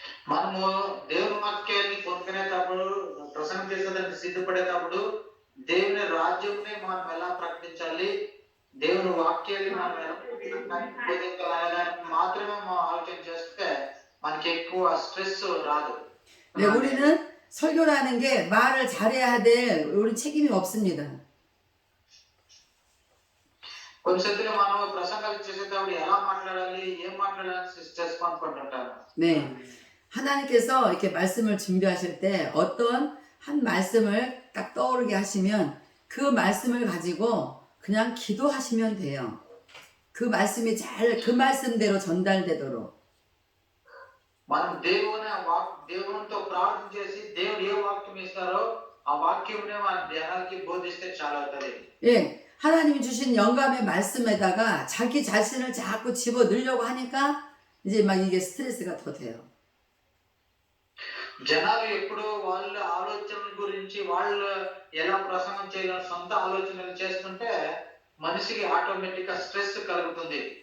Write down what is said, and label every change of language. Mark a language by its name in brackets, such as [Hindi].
[Telugu] మనము దేవుని వాక్యాన్ని పొందుకునేటప్పుడు ప్రసంగం చేసేదానికి సిద్ధపడేటప్పుడు దేవుని రాజ్యంని మనం ఎలా ప్రకటించాలి, దేవుని వాక్యాన్ని మనం ఎలా బోధించాలి అనే దానికి మాత్రమే మనం ఆలోచన చేస్తే మనకి ఎక్కువ స్ట్రెస్ రాదు. [Korean] 네, 우리는 설교라는 게 말을 잘해야 될 우리 책임이 없습니다. [Telugu] కొన్నిసార్లు మనం ప్రసంగాలు చేసేటప్పుడు ఎలా మాట్లాడాలి, ఏం మాట్లాడాలి స్ట్రెస్ పొందుకుంటుంటారు. [Korean] 네. 하나님께서 이렇게 말씀을 준비하실 때 어떤 한 말씀을 딱 떠오르게 하시면 그 말씀을 가지고 그냥 기도하시면 돼요. 그 말씀이 그 말씀대로 전달되도록. [Telugu] మనం దేవునితో ప్రార్థన చేసి దేవుడు ఏ వాక్యం ఇస్తారో ఆ వాక్యంనే మన జనాలకి బోధిస్తే చాలా అవుతుంది. [Korean] 예. 하나님이 주신 영감의 말씀에다가 자기 자신을 자꾸 집어 넣으려고 하니까 이제 막 이게 스트레스가 더 돼요. [Telugu] జనాలు ఎప్పుడు వాళ్ళ ఆలోచనల గురించి వాళ్ళు ఎలా ప్రసంగం చేయాలని సొంత ఆలోచనలు చేస్తుంటే మనిషికి ఆటోమేటిక్ గా స్ట్రెస్ కలుగుతుంది.